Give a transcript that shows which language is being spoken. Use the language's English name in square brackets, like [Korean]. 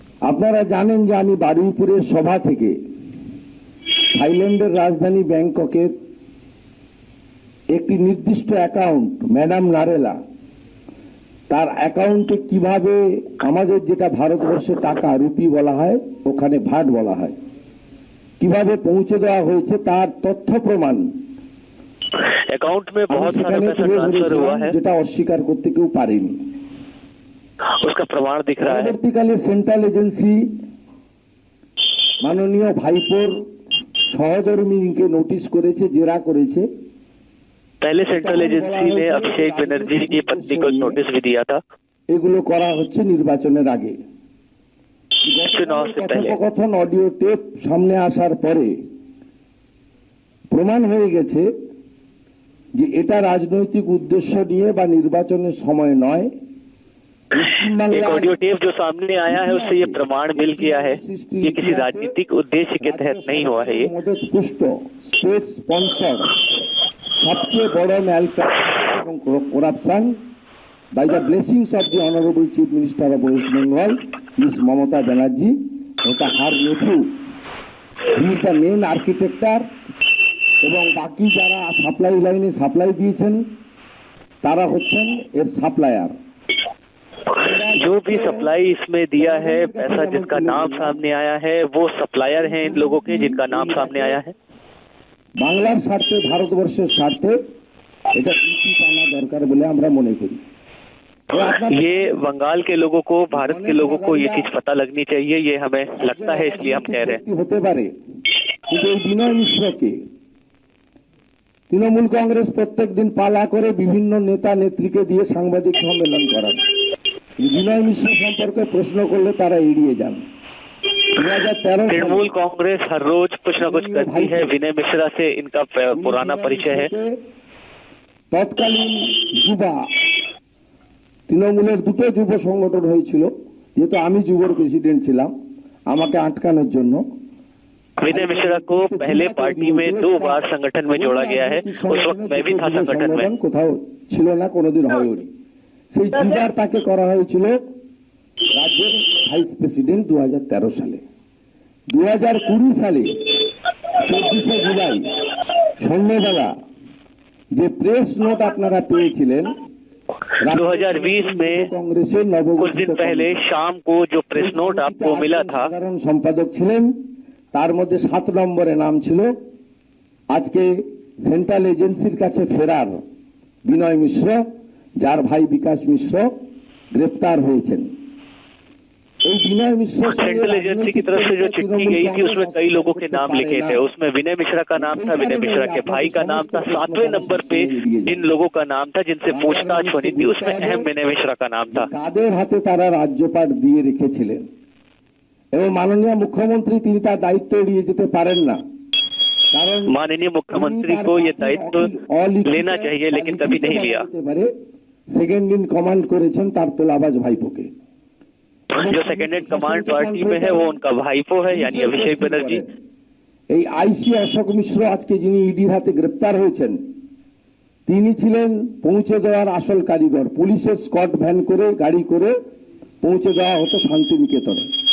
[Bangla] আপনারা জানেন যে আমি বারুইপুরের সভা থেকে থাইল্যান্ডের রাজধানী ব্যাংককের একটি নির্দিষ্ট অ্যাকাউন্ট, ম্যাডাম নারেলা, তার অ্যাকাউন্টে কিভাবে আমাদের যেটা ভারতবর্ষে টাকা রুপি বলা হয় ওখানে ভাট বলা হয়, কিভাবে পৌঁছে দেওয়া হয়েছে তার তথ্য প্রমাণ [Hindi] अकाउंट में बहुत सारा पैसा ट्रांसफर हुआ है, [Bangla] যেটা অস্বীকার করতে কেউ পারেনি। [Hindi] उसका प्रमाण दिख रहा है। [Bangla] পরবর্তীকালে সেন্ট্রাল এজেন্সি মাননীয় ভাইপোর সহধর্মিনীকে নোটিশ করেছে, জেরা করেছে। [Hindi] पहले सेंट्रल एजेंसी ने अभिषेक बनर्जी की पत्नी को नोटिस भी दिया था। [Bangla] এগুলো করা হচ্ছে নির্বাচনের আগে। [Hindi] चुनाव से पहले [Bangla] কথোপকথন অডিও টেপ সামনে আসার পরে প্রমাণ হয়ে গেছে যে এটা রাজনৈতিক উদ্দেশ্য নিয়ে বা নির্বাচনের সময় নয়। [Hindi] एक ऑडियो टेप जो सामने आया है उससे ये प्रमाण मिल गया है कि किसी राजनीतिक उद्देश्य के तहत नहीं हुआ है। ये [Bangla] মদত পুষ্ট স্টেট স্পন্সর সবচেয়ে বড় ম্যালপ্র্যাকটিস এবং corruption [English] by the blessings of the honourable chief minister of West Bengal [Bangla] miss Mamata Banerjee, ওটা [English] her nephew, he is the main architect [Bangla] এবং বাকি যারা সাপ্লাই লাইনে সাপ্লাই দিয়েছেন তারা হচ্ছেন এর সাপ্লায়ার। [Hindi] जो भी सप्लाई इसमें दिया है, पैसा जिसका नाम सामने आया है वो सप्लायर हैं इन लोगों के जिनका नाम सामने आया है। [Bangla] বাংলার স্বার্থে, ভারতবর্ষের স্বার্থে এটা নীতি টানা দরকার বলে আমরা মনে করি। [Hindi] ये बंगाल के लोगों को, भारत के लोगों को ये चीज पता लगनी चाहिए, ये हमें लगता है, इसलिए हम कह रहे हैं। [Bangla] হতে পারে কিন্তু এই বিনয় মিশ্রকে তৃণমূল কংগ্রেস প্রত্যেক দিন পালা করে বিভিন্ন নেতা নেত্রীকে দিয়ে সাংবাদিক সম্মেলন করান। বিনয় মিশ্র সম্পর্কে প্রশ্ন করলে তারা এড়িয়ে যান। 2013 [Hindi] तृणमूल कांग्रेस हर रोज कुछ ना कुछ करती है। विनय मिश्रा से इनका पुराना परिचय है। [Bangla] তৎকালীন যুবা তৃণমূলের দুটো যুব সংগঠন হয়েছিল, যেহেতু আমি যুবর প্রেসিডেন্ট ছিলাম আমাকে আটকানোর জন্য। [Hindi] विनय मिश्रा को पहले पार्टी में 2 बार संगठन में जोड़ा गया है। उस वक्त मैं भी था संगठन में। [Bangla] কোথাও ছিল না, কোনোদিন হয়নি। সেই যুবার তাকে করা হয়েছিল রাজ্যের ভাইস প্রেসিডেন্ট 2013 সালে। 2020 সালে 24শে জুলাই সন্ধ্যাবেলা যে প্রেস নোট আপনারা পেয়েছিলেন [Hindi] 2020 में [Bangla] কংগ্রেসের [Hindi] कुछ दिन पहले शाम को जो प्रेस नोट आपको मिला था, [Bangla] সাধারণ সম্পাদক ছিলেন, তার মধ্যে 7 নম্বরে নাম ছিল আজকে সেন্ট্রাল এজেন্সির কাছে ফেরার বিনয় মিশ্র, যার ভাই বিকাশ মিশ্র গ্রেপ্তার হয়েছেন। এই বিনয় মিশ্র [Hindi] सेंट्रल एजेंसी की तरफ से जो चिट्ठी गई थी उसमें कई लोगों के नाम लिखे थे। उसमें विनय मिश्रा का नाम था, विनय मिश्रा के भाई का नाम था, 7वें नंबर पे जिन लोगों का नाम था जिनसे पूछताछ होनी थी उसमें अहम विनय मिश्रा का नाम था। [Bangla] কাদের হাতে তারা রাজ্যপাট দিয়ে রেখেছিলেন এবং মাননীয় মুখ্যমন্ত্রী তিনি তার দায়িত্ব এড়িয়ে যেতে পারেন না। কারণ [Hindi] माननीय मुख्यमंत्री को ये दायित्व लेना चाहिए, लेकिन कभी नहीं लिया। [Bangla] সেকেন্ড ইন কমান্ড করেছেন তার তোলাবাজ ভাইপোকে। [Hindi] जो सेकेंड इन कमांड पार्टी में है वो उनका भाईपो है, यानी अभिषेक बनर्जी। [Bangla] এই আইসি অশোক মিশ্র আজকে যিনি ইডির হাতে গ্রেপ্তার হয়েছেন তিনি ছিলেন পৌঁছে দেওয়ার আসল কারিগর। পুলিশের স্কট ভ্যান করে গাড়ি করে পৌঁছে দেওয়া হতো শান্তিনিকেতনে।